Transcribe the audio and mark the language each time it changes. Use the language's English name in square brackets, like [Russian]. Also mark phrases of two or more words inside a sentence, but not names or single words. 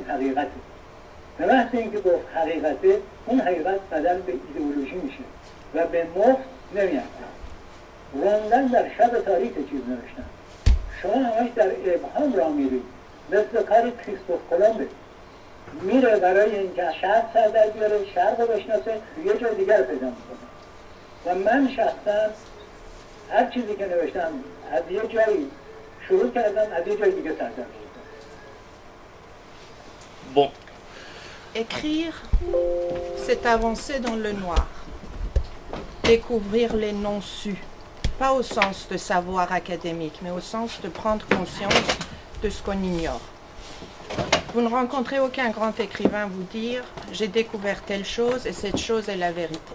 [Persian] حقیقته به محض اینکه گفت حقیقته اون حقیقت بدل به ایدئولوژی میشه و به مفت نمیاد راندن در شب تاریک چیز نوشتن شما همش در ابهام را میرید مثل کار کریستوف کلمبه میره برای اینکه شرق سر در بیاره شرق رو بشناسه یه جای دیگر پیدا میکنه و من شخصا هر چیزی که نوشتم از یه جایی شروع کردم از یه جای دیگه سر در بردم. [French] Bon, Écrire, c'est avancer dans le noir, découvrir les non-sus, pas au sens de savoir académique, mais au sens de prendre conscience de ce qu'on ignore. Vous ne rencontrez aucun grand écrivain vous dire « j'ai découvert telle chose et cette chose est la vérité ».